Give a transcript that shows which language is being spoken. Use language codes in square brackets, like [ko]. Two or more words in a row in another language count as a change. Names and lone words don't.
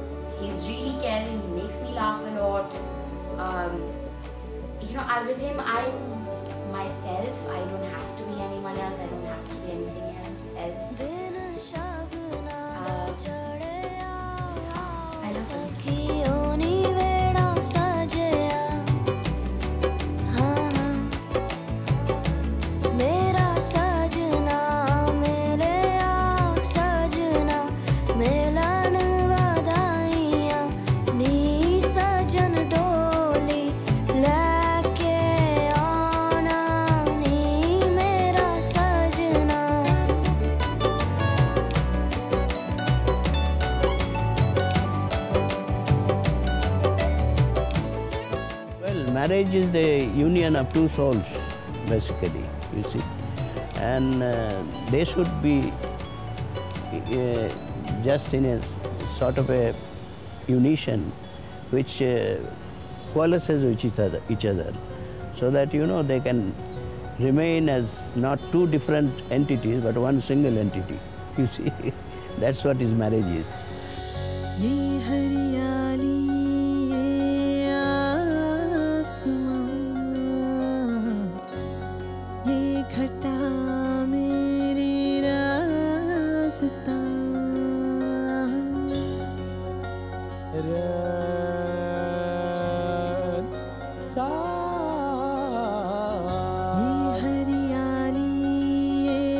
[en] He's really caring, he makes me laugh a lot. You know, with him, I'm myself. I don't have to be anyone else. I don't have to be anything else. I love him. [pa] ਮੇਰਾ ਸਜਣਾ ਮਿਲਿਆ ਸਜਣਾ ਮਿਲਣ ਵਧਾਈਆਂ ਨੀ ਸਜਣ ਡੋਲੀ ਲੈਕੇ ਆਣਾ ਨੀ ਮੇਰਾ ਸਜਣਾ [en] Well, marriage is the union of two souls, basically, you see. And they should be just in a sort of a unison which coalesces with each other, so that, you know, they can remain as not two different entities, but one single entity, you see. That's what his marriage is. [hi] ये हरियाली ये आसमां ये घटा मेरी रास्ता ये हरियाली ये